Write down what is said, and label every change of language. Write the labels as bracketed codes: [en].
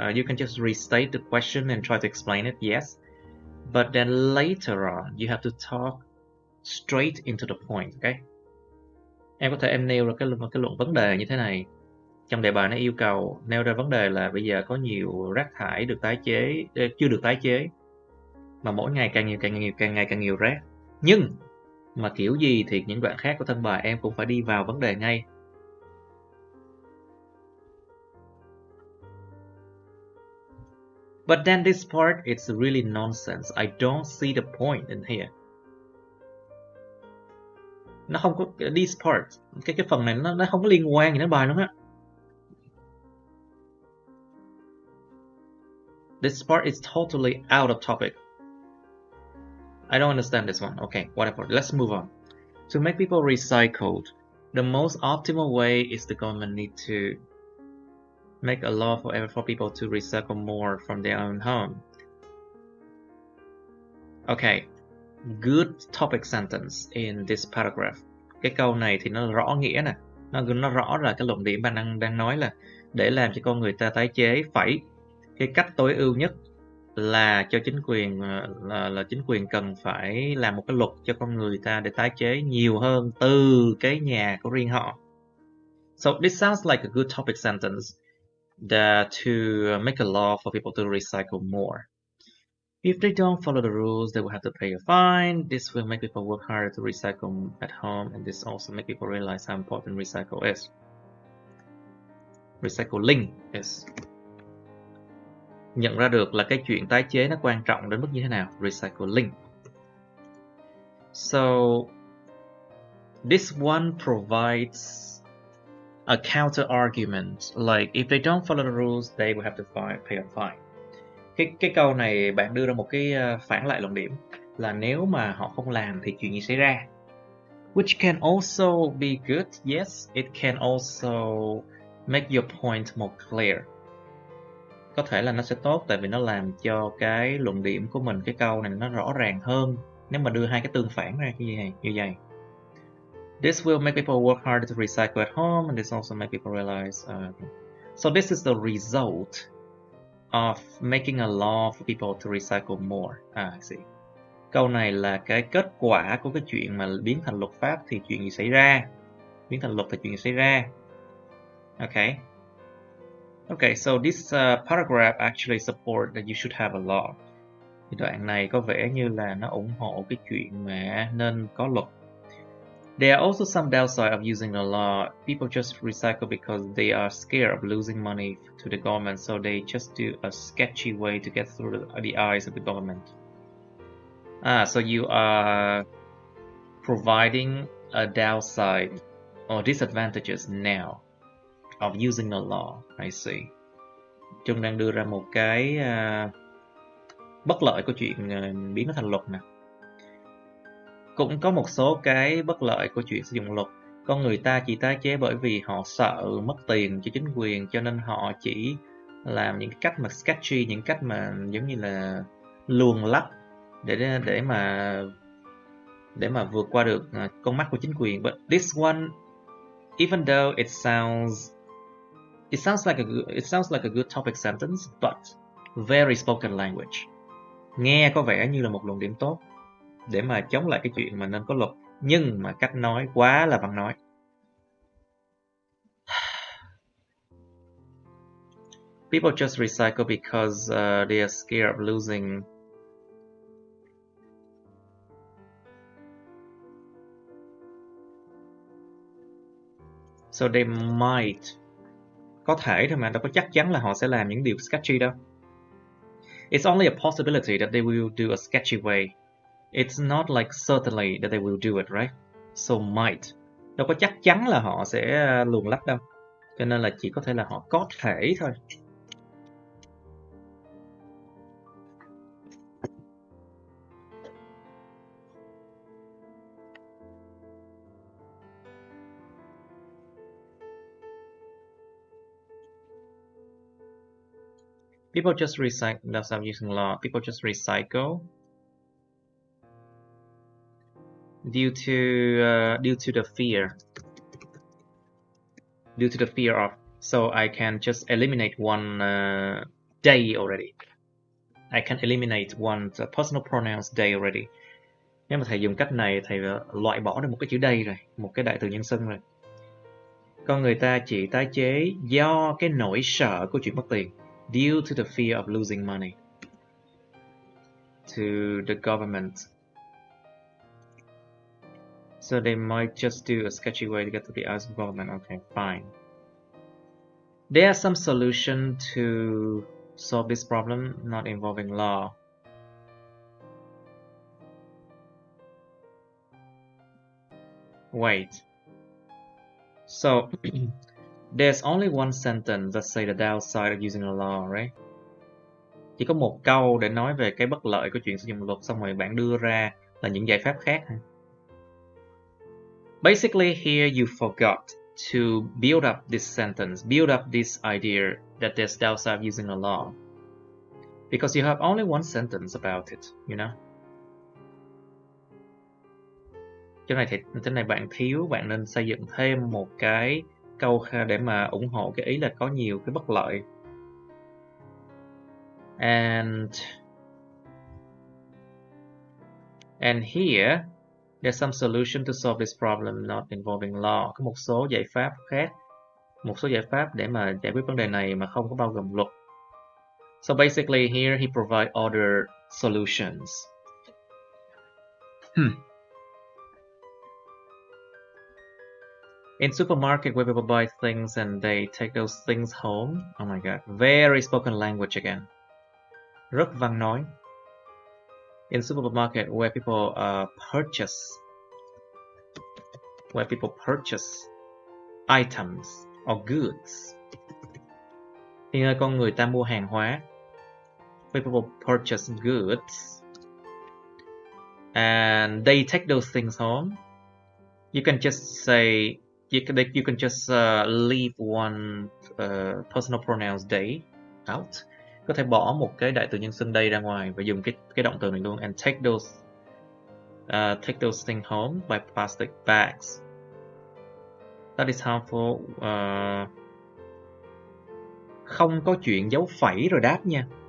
[en] You can just restate the question and try to explain it. Yes. But then later on, you have to talk straight into the point, okay? [vi] Em có thể nêu ra cái luận vấn đề như thế này. Trong đề bài nó yêu cầu nêu ra vấn đề là bây giờ có nhiều rác thải được tái chế, chưa được tái chế, mà mỗi ngày càng nhiều rác. Nhưng mà kiểu gì thì những đoạn khác của thân bài em cũng phải đi vào vấn đề ngay. [en] But then this part, it's really nonsense. I don't see the point in here. [vi] Nó không có [en] this part, [vi] cái phần này nó không có liên quan gì đến bài luôn á. [en] This part is totally out of topic. I don't understand this one. Okay, whatever. Let's move on. To make people recycled, the most optimal way is the government need to make a law for people to recycle more from their own home. Okay, good topic sentence in this paragraph. [vi] Cái câu này thì nó rõ nghĩa nè, nó rõ là cái luận điểm bạn đang nói là để làm cho con người ta tái chế, cái cách tối ưu nhất là cho chính quyền là chính quyền cần phải làm một cái luật cho con người ta để tái chế nhiều hơn từ cái nhà của riêng họ. [en] So this sounds like a good topic sentence that to make a law for people to recycle more. If they don't follow the rules, they will have to pay a fine. This will make people work harder to recycle at home, and this also make people realize how important recycling is. [vi] nhận ra được là cái chuyện tái chế nó quan trọng đến mức như thế nào. [en] Recycling. So this one provides a counter argument, like if they don't follow the rules, they will have to pay a fine. [vi] Cái câu này bạn đưa ra một cái phản lại luận điểm là nếu mà họ không làm thì chuyện gì xảy ra. [en] Which can also be good. Yes, it can also make your point more clear. [vi] Có thể là nó sẽ tốt tại vì nó làm cho cái luận điểm của mình, cái câu này nó rõ ràng hơn nếu mà đưa hai cái tương phản ra như vậy. [en] This will make people work harder to recycle at home, and this also make people realize. So this is the result of making a law for people to recycle more. I see. [vi] Câu này là cái kết quả của cái chuyện mà biến thành luật pháp thì chuyện gì xảy ra? Biến thành luật thì chuyện gì xảy ra? [en] Okay. Okay, so this paragraph actually support that you should have a law. [vi] Thì đoạn này có vẻ như là nó ủng hộ cái chuyện mà nên có luật. [en] There are also some downside of using the law. People just recycle because they are scared of losing money to the government, so they just do a sketchy way to get through the eyes of the government. So you are providing a downside or disadvantages now of using the law. I see. [vi] Trung đang đưa ra một cái bất lợi của chuyện biến nó thành luật nè. Cũng có một số cái bất lợi của chuyện sử dụng luật. Con người ta chỉ tái chế bởi vì họ sợ mất tiền cho chính quyền, cho nên họ chỉ làm những cái cách mà sketchy, những cách mà giống như là luồn lách để mà vượt qua được con mắt của chính quyền. [en] But this one, even though it sounds like a good topic sentence, but very spoken language. [vi] Nghe có vẻ như là một luận điểm tốt để mà chống lại cái chuyện mà nên có luật, nhưng mà cách nói quá là văn nói. [en] People just recycle because they are scared of losing. So they might. [vi] Có thể thôi mà, đâu có chắc chắn là họ sẽ làm những điều sketchy đâu. [en] It's only a possibility that they will do a sketchy way. It's not like certainly that they will do it, right? So might. [vi] Đâu có chắc chắn là họ sẽ luồn lách đâu. Cho nên là chỉ có thể là họ có thể thôi. [en] People just recycle. That's not using law. People just recycle due to the fear. Due to the fear of. So I can just eliminate one day already. I can eliminate one personal pronouns day already. [vi] Nếu mà thầy dùng cách này, thầy loại bỏ được một cái chữ day rồi, một cái đại từ nhân xưng rồi. Con người ta chỉ tái chế do cái nỗi sợ của chuyện mất tiền. [en] Due to the fear of losing money to the government. So they might just do a sketchy way to get to the eyes of government. Okay, fine. There are some solution to solve this problem not involving law. Wait. So there's only one sentence that say the downside of using a law, right? [vi] Chỉ có một câu để nói về cái bất lợi của chuyện sử dụng luật, xong rồi bạn đưa ra là những giải pháp khác. [en] Basically here you forgot to build up this sentence, build up this idea that there's downside of using a law. Because you have only one sentence about it, you know? [vi] Chỗ này bạn thiếu, bạn nên xây dựng thêm một cái câu để mà ủng hộ cái ý là có nhiều cái bất lợi. [en] And here there's some solution to solve this problem not involving law. [vi] Có một số giải pháp khác, một số giải pháp để mà giải quyết vấn đề này mà không có bao gồm luật. [en] So basically here he provide other solutions. In supermarket where people buy things and they take those things home. Oh my god, very spoken language again. [vi] rất văn nói. [en] In supermarket where people purchase items or goods. [vi] Thì nơi con người ta mua hàng hóa. [en] Where people purchase goods and they take those things home. You can just say you can just leave one personal pronouns they out. [vi] Có thể bỏ một cái đại từ nhân xưng they ra ngoài và dùng cái động từ này luôn. [en] And take those things home by plastic bags. That is harmful. [vi] Không có chuyện dấu phẩy rồi đáp nha.